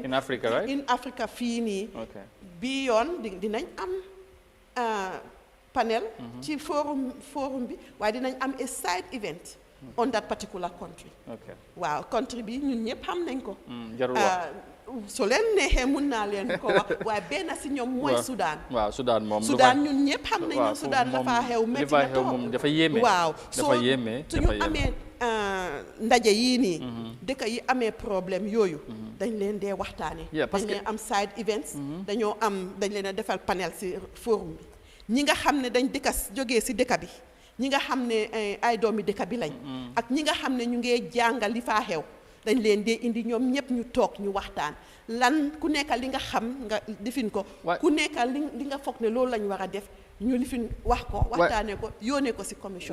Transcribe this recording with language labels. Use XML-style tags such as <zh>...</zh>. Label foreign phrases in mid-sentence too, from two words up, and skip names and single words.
<en>in Africa right</en> <wo>in Africa fii nii bi yoon dinañ am panel ci forum bi waaye dinañ am</wo> <en>a side event on that particular country</en> <wo>waaw country bi ñun ñëpp xam nañ ko so leen neexee mun naa leen ko wax waaye benn si ñoom mooy Sudan waaw Sudan moom Sudan ñun ñëpp xam nañ Sudan dafa xew métti na trop dafa yéeme waaw dafa yéeme suñu amee ndaje yii nii dëkk yi amee problème yooyu dañ leen dee waxtaane dañ leen am</wo> <en>side events</en> <wo>dañ leen a defal panel si forum bi ñi nga xam ne dañ jógee si dëkk bi ñi nga xam ne ay doomi dëkk bi lañ ak ñi nga xam ne ñu ngee jàngal li faa xew dañ leen dee indi ñoom ñëpp ñu toog ñu waxtaan lan ku nekk li nga xam nga defin ko ku nekk li nga foog ne loolu lañ war a def ñu lifin wax ko waxtaanee ko yónnee ko si commission</wo>